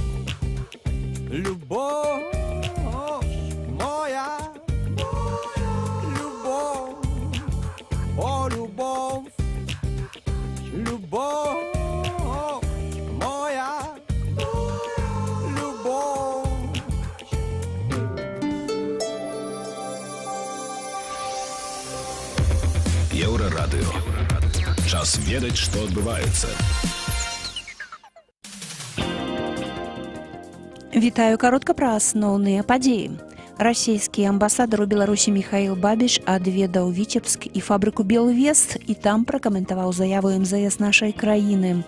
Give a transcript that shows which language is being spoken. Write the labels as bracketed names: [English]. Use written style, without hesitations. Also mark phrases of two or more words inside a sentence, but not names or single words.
[Belarusian] Любов моя, любов, о любов, любов моя, любов. Еўрарадыё. Час ведаць, што адбываецца. Вітаю каротка пра асноўныя падзеі. Расійскі амбасадар у Беларусі Михаил Бабич адведаў Віцебск і фабрыку «Белвест» і там пракаментаваў заяву МЗС нашай краіны.